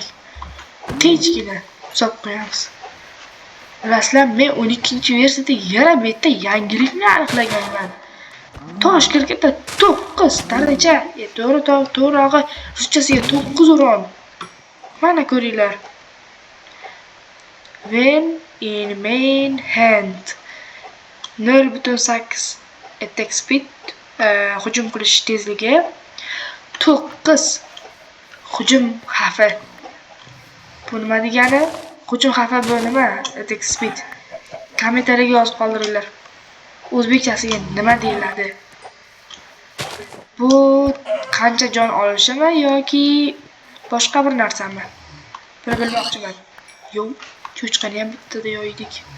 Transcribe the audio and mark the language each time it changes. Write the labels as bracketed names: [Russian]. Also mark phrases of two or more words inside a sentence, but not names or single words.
[Uzbek] Tinchgina hisob qo'yamiz. Bilasizlar, men 12-versiyada yana bitta yangilikni aniqlaganman. Toshkentda 9 daraja, to'g'rirog'i ruschasiga 9 o'ron. Mana ko'ringlar. [English] When in main hand 0.8 attack speed, [Uzbek] hujum qilish tezligi, 9 hujum xavfi. Bu nima degani? Hujum xavfi bu nima? [English] Attack speed. [Uzbek] Kommentariyga yozib qoldiringlar. O'zbekchasiga nima deyiladi? Bu qancha jon olishimi yoki boshqa bir narsami? Buni bilmoqchiman. Yo'q, cho'chqani ham bittada yo'ydik.